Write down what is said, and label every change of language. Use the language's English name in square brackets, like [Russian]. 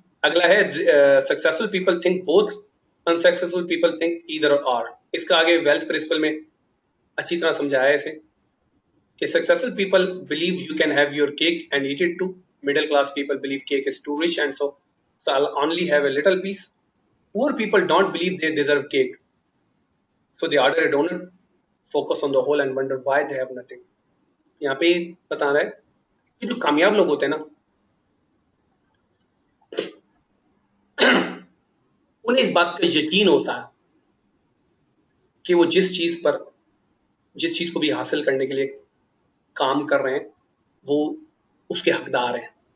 [Hindi] अगला है [English] Successful people think both, unsuccessful people think either or. [Hindi] इसका आगे वेल्थ प्रिंसिपल में अच्छी तरह समझाया है इसे कि [English] Successful people believe you can have your cake and eat it too, middle class people believe cake is too rich and so I'll only have a little piece. Poor people don't believe they deserve cake, so they order a donut, focus on the whole and wonder why they have nothing. [Hindi] यहाँ पे बता रहा है कि जो कामयाब लोग होते हैं ना, उन्हें इस बात का यकीन होता है कि वो जिस चीज को भी हासिल करने के लिए काम कर रहे हैं, वो उसके हकदार हैं।